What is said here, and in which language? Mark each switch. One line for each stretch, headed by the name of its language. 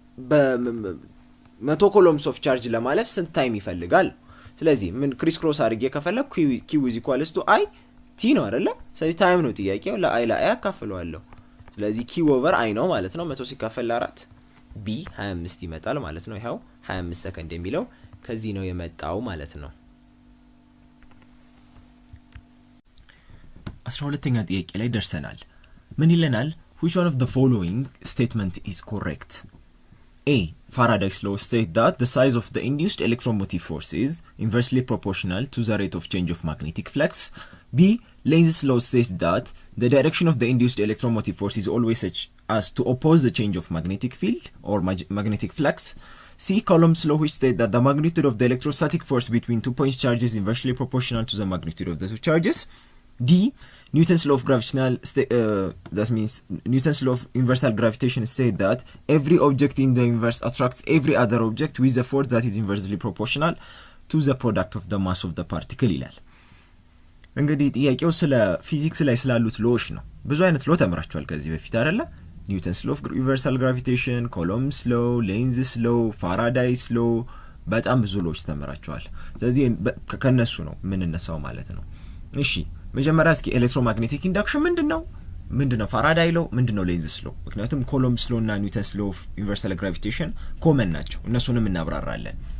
Amharic: በ100 coulombs of charge ለማለፍ ስንት ታይም ይፈልጋል ስለዚህ ምን ክሪስ ክሮስ አድርጌ ከፈለኩ q is equals to i t ነው አይደለ ስለዚህ ታይም ነው ጥያቄው ለi አካፍለዋለሁ ስለዚህ q over i ነው ማለት ነው 100 ሲካፈል ለ4 B 25 ይመጣል ማለት ነው ይሄው 25 ሰከንድ የሚለው ከዚህ ነው የመጣው ማለት ነው 12ኛ ጥያቄ ላይ ደርሰናል ምን ይለናል
English: which one of the following statement is correct A Faraday's law states that the size of the induced electromotive force is inversely proportional to the rate of change of magnetic flux B Lenz's law states that the direction of the induced electromotive force is always such as to oppose the change of magnetic field or magnetic flux. C. Coulomb's law which states that the magnitude of the electrostatic force between 2 point charges is inversely proportional to the magnitude of the two charges. D. Newton's law of gravitational that means Newton's law of universal gravitation states that every object in the universe attracts every other object with a force that is inversely proportional to the product of the mass of the particle
Amharic: ይላል እንግዲህ ጥያቄው ስለ ፊዚክስ ላይ ስላሉት ሎዎች ነው ብዙ አይነት ሎ ተምራችኋል ከዚህ በፊት አይደለ ኒውተንስ ሎ ኦፍ ዩኒቨርሳል ግራቪቴሽን ኮሎምብስ ሎ ሌንዝስ ሎ ፋራዳይስ ሎ በጣም ብዙ ሎዎች ተምራችኋል ስለዚህ ከነሱ ነው ምን እንነሳው ማለት ነው እሺ መጀመሪያ እስኪ ኤሌክትሮማግኔቲክ ኢንዳክሽን ምንድነው ፋራዳይ ሎ ምንድነው ሌንዝስ ሎ ምክንያቱም ኮሎምብስ ሎ እና ኒውተንስ ሎ ኦፍ ዩኒቨርሳል ግራቪቴሽን ኮመን ናቸው እነሱንም እናብራራለን